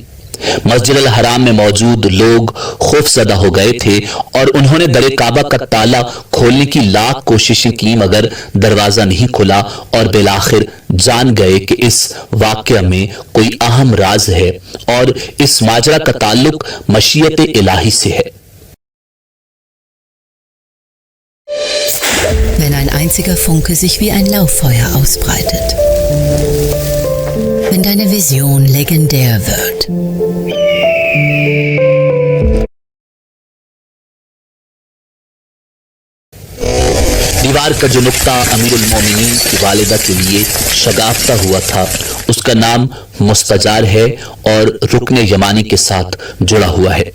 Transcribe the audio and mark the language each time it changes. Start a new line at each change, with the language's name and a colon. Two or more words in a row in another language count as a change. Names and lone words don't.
Urdu: مسجد الحرام میں موجود لوگ خوفزدہ ہو گئے تھے اور انہوں نے درِ کعبہ کا تالا کھولنے کی لاکھ کوششیں کیں، مگر دروازہ نہیں کھلا اور بالآخر جان گئے کہ اس واقعہ میں کوئی اہم راز ہے اور اس ماجرا کا تعلق مشیتِ الٰہی سے ہے.
German: Wenn ein einziger Funke sich wie ein Lauffeuer ausbreitet. Wenn deine Vision legendär wird.
Urdu: دیوار کا جو نکتہ امیر المومنین کی والدہ کے لیے شگافتہ ہوا تھا، اس کا نام مستجار ہے اور رکنِ یمانی کے ساتھ جڑا ہوا ہے.